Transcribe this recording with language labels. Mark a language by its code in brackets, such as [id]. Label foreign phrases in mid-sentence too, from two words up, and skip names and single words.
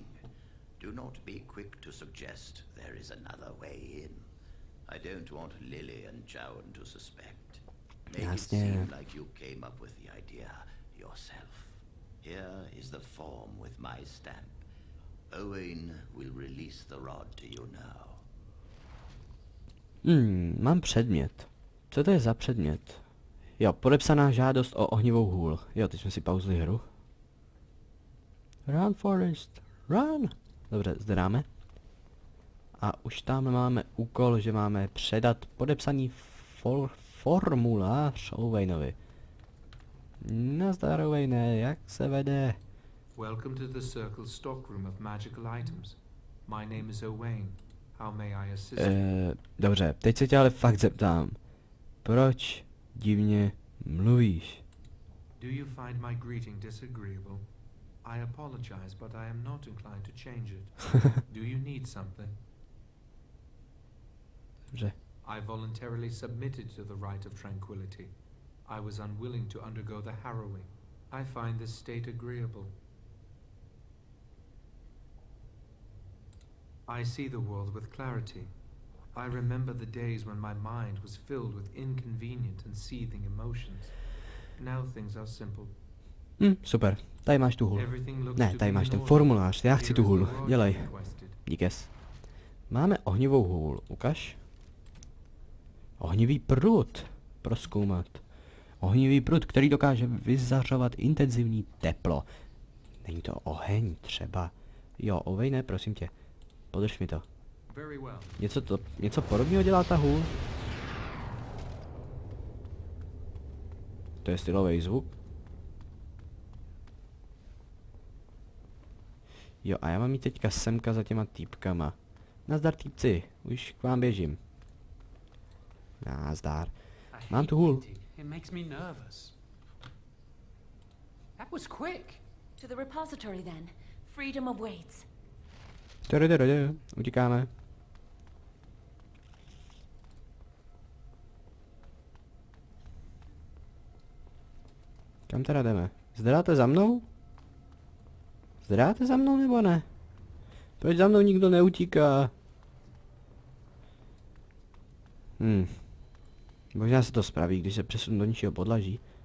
[en] Do not be quick to suggest there is another way in. I don't want Lily and Jowan to suspect. Make it seem like you came up with the idea yourself. Here is the form with my stamp. Owain will release the rod to you now. [cs] Mám předmět. Co to je za předmět? Jo, podepsaná žádost o ohnivou hůl. Jo, teď jsme si pauzli hru. [en] Run, Forest, run! [cs] Dobře, zde dáme. A už tam máme úkol, že máme předat podepsaný formulář Owainovi. Nazdar, Owaine, jak se vede? [en] Welcome to the Circle stockroom of magical items. My name is Owain. How may I assist you? [cs] Dobře, teď se tě ale fakt zeptám. Proč divně mluvíš? [en] Do you find my greeting disagreeable? I apologize, but I am not inclined to change it. Do you need something? [cs] Dobře. [en] I voluntarily submitted to the right of tranquility. I was unwilling to undergo the harrowing. I find this state agreeable. I see the world with clarity. I remember the days when my mind was filled with inconvenient and seething emotions. Now things are simple. [cs] Super. Tady máš tu hůl. [en] Everything looks [cs] Ne, to tady [en] be [cs] máš [en] in [cs] ten [en] order. [cs] formulář. Já chci [en] Here [cs] tu [en] is [cs] hůl. [en] the rod [cs] Dělej. [en] you requested. [cs] Díkes. Máme ohnivou hůl. Ukaž. Ohnivý prut. Prozkoumat. Ohnivý prut, který dokáže vyzařovat intenzivní teplo. Není to oheň třeba. Jo, ovej ne, prosím tě. Podrž mi to. Něco podobného dělá ta hůl? To je stylový zvuk. Jo, a já mám jít teďka semka za těma týpkama. Nazdar týpci, už k vám běžím. Nazdar. Mám tu hůl. [en] It makes me nervous. That was quick. To the repository then. Freedom awaits. [cs] Utíkáme. Kam teda jdeme? Zdráte za mnou? Zdráte za mnou nebo ne? Proč za mnou nikdo neutíká? Možná se to spraví, když se přesunu do ničího podlaží.